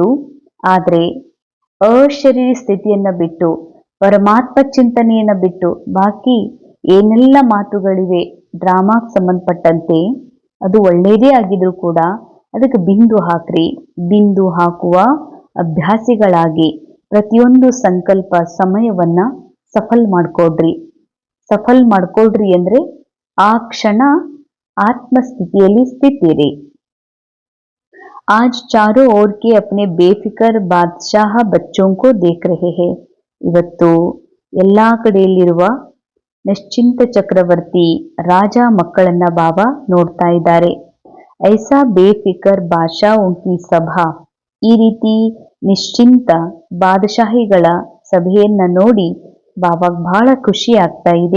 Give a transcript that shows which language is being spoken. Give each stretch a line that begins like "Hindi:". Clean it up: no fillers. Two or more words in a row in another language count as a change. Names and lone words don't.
Kannada: ಆದರೆ ಅಶರೀರಿ ಸ್ಥಿತಿಯನ್ನ ಬಿಟ್ಟು, ಪರಮಾತ್ಮ ಚಿಂತನೆಯನ್ನ ಬಿಟ್ಟು ಬಾಕಿ ಏನೆಲ್ಲ ಮಾತುಗಳಿವೆ ಡ್ರಾಮಾಕ್ಕೆ ಸಂಬಂಧಪಟ್ಟಂತೆ, ಅದು ಒಳ್ಳೆಯದೇ ಆಗಿದ್ರು ಕೂಡ ಅದಕ್ಕೆ ಬಿಂದು ಹಾಕ್ರಿ. ಬಿಂದು ಹಾಕುವ ಅಭ್ಯಾಸಿಗಳಾಗಿ ಪ್ರತಿಯೊಂದು ಸಂಕಲ್ಪ ಸಮಯವನ್ನ ಸಫಲ್ ಮಾಡ್ಕೊಳ್ರಿ ಅಂದ್ರೆ ಆ ಕ್ಷಣ ಆತ್ಮಸ್ಥಿತಿಯಲ್ಲಿ ಸ್ಥಿತಿರಿ.
Hindi: आज चारों ओर के अपने बेफिक्र बादशाह बच्चों को देख रहे हैं.
Kannada: ಇವತ್ತು ಎಲ್ಲಾ ಕಡೆಯಲ್ಲಿರುವ ನಿಶ್ಚಿಂತ ಚಕ್ರವರ್ತಿ ರಾಜ ಮಕ್ಕಳನ್ನ ಬಾಬಾ ನೋಡ್ತಾ ಇದ್ದಾರೆ.
Hindi: ऐसा बेफिकर बादशाहों की सभा.
Kannada: ಈ ರೀತಿ ನಿಶ್ಚಿಂತ ಬಾದಶಾಹಿಗಳ ಸಭೆಯನ್ನ ನೋಡಿ ಬಾಬಾ ಬಹಳ ಖುಷಿ ಆಗ್ತಾ ಇದೆ.